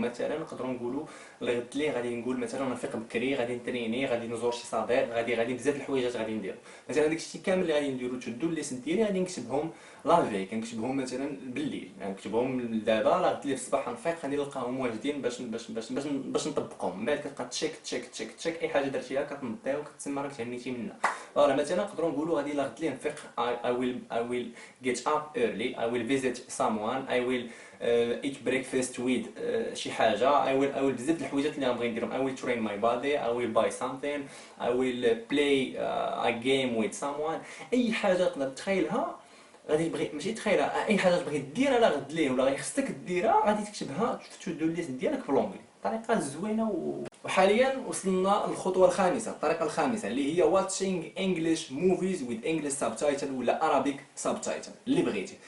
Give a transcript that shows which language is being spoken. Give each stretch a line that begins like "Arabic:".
Arabic: مثلا نقدروا نقولوا الغد لي غادي نقول مثلا نفيق بكري، غادي نتريني، غادي نزور شي صديق، غادي بزاف الحويجات غادي ندير. مثلا داكشي كامل اللي غادي نديرو تشدو الليست ديالي غادي نكتبهم لافي، كنكتبهم مثلا بالليل، نكتبهم دابا لا غد لي في الصباح نفيق غادي نلقاهم واجدين باش نطبقهم. من بعد كتبقى تشيك تشيك تشيك تشيك اي حاجه درتيها كتنضيها وكتسمى راك تهنيتي منها. راه مثلا نقدروا نقولوا غادي لا غد لي نفيق
English: I will get up early, I will visit someone, I will eat breakfast with
Arabic: شي حاجه.
English: I will
Arabic: بزاف د الحويجات اللي غنبغي نديرهم.
English: I will train my body, I will buy something, I will play a game with someone.
Arabic: اي حاجه تقدر تخيلها غادي تبغي، ماشي تخيلها، اي حاجه تبغي ديرها لا غد ليه ولا خصك ديرها غادي تكتبها في تو دو ليست ديالك بالونجلي. طريقه زوينه وحاليا وصلنا للخطوه الخامسه، الطريقه الخامسه اللي هي
English: watching English movies with English subtitle ولا Arabic subtitle
Arabic: اللي بغيتي.